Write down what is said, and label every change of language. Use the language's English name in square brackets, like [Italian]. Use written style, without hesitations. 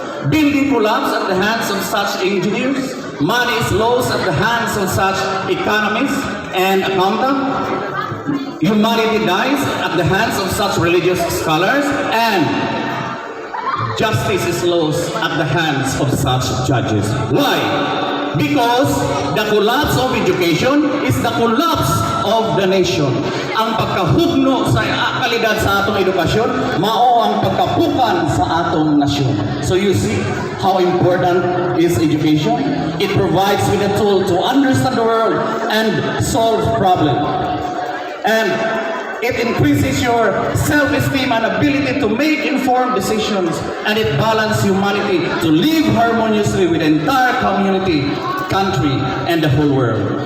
[English] Building collapse at the hands of such engineers. Money is lost at the hands of such economists and accountants. Humanity dies at the hands of such religious scholars, and justice is lost at the hands of such judges. Why? Because the collapse of education is the collapse of the nation. [Cebuano] Ang pagkahugno sa kalidad sa atong edukasyon, mao ang pagkapukan sa atong nasyon. [English] So you see how important is education? It provides with a tool to understand the world and solve problems. And it increases your self-esteem and ability to make informed decisions, and it balances humanity to live harmoniously with the entire community, country, and the whole world.